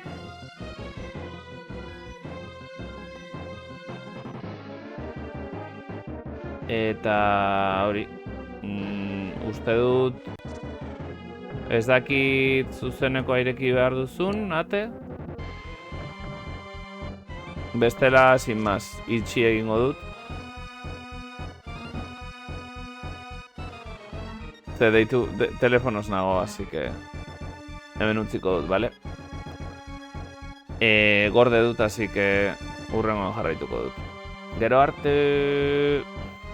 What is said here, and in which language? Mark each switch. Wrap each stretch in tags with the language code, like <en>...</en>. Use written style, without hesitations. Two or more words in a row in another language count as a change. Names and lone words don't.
<eu>Eta hori, uste dut, ez dakit zuzeneko aireki behar duzun, ate? Bestela,</eu> <es>sin más,</es> <eu>itxi egingo dut. Ze deitu, telefonoz nago,</eu> <es>así que</es> <eu>hemen utziko dut, vale? Gorde dut,</eu> <es>así que</es> <eu>urrengoan jarraituko dut. Gero arte...</eu>